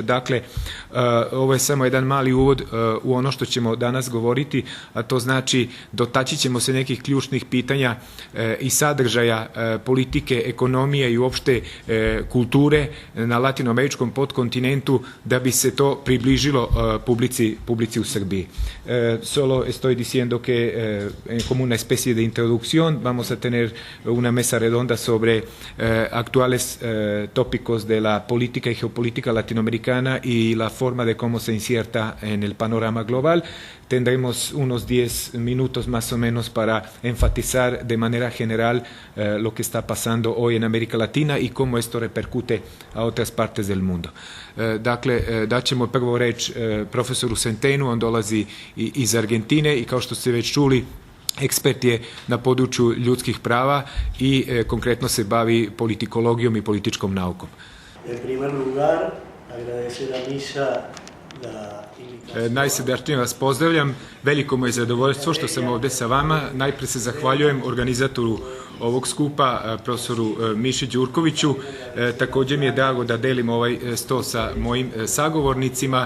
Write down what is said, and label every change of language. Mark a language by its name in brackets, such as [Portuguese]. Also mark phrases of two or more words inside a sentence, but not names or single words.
[Serbian] Dakle, ovo je samo jedan mali uvod u ono što ćemo danas govoriti, a to znači dotaći ćemo se nekih ključnih pitanja i sadržaja politike, ekonomije i uopšte kulture na latinoameričkom podkontinentu da bi se to približilo publici u Srbiji. [Spanish] Solo estoy diciendo que como una especie de introducción vamos a tener una mesa redonda sobre actuales tópicos de la política y geopolítica latinoamericana y la forma de cómo se inserta en el panorama global. Tendremos unos 10 minutos más o menos para enfatizar de manera general lo que está pasando hoy en América Latina y cómo esto repercute a otras partes del mundo. [Serbian] Dakle, daćemo prvo reč profesoru Centenu, on dolazi iz Argentine i kao što ste već čuli, ekspert je na području ljudskih prava i konkretno se bavi politikologijom i političkom naukom. [Spanish] En primer lugar, agradecer a Misa [Serbian] Najsrdačnije vas pozdravljam, veliko mu je zadovoljstvo što sam ovde sa vama. Najpre se zahvaljujem organizatoru ovog skupa, profesoru Miši Đurkoviću. Takođe mi je drago da delim ovaj sto sa mojim sagovornicima.